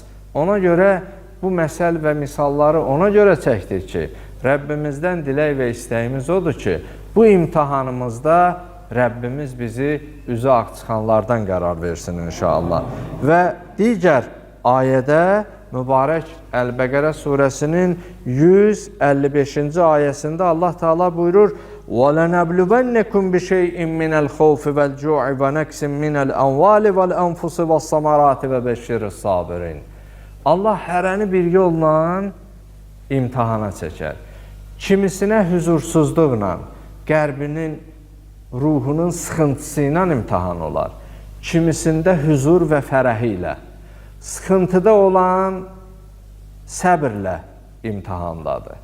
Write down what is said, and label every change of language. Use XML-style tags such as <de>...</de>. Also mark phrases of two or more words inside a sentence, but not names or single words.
<az>Ona görə bu məsəl və misalları ona görə çəkdik ki, Rəbbimizdən dilək və istəyimiz odur ki, bu imtihanımızda Rəbbimiz bizi üzü ağ çıxanlardan qərar versin inşallah. Və digər ayədə mübarək Əl-Bəqərə surəsinin 155-ci ayəsində Allah Teala buyurur:</az> <ar>وَلَنَبْلُوَنَّكُمْ بِشَيْءٍ مِنَ الْخَوْفِ وَالْجُوعِ وَنَقْصٍ مِنَ الْأَمْوَالِ وَالْأَنْفُسِ وَالثَّمَرَاتِ وَبَشِّرِ الصَّابِرِينَ.</ar> <az>Allah hərəni bir yolla imtihana çəkər. Kimisinə huzursuzluqla, qəlbinin, ruhunun sıxıntısı ilə imtihan olar. Kimisində huzur və fərəhi ilə, sıxıntıda olan səbirlə imtihandadır.</az>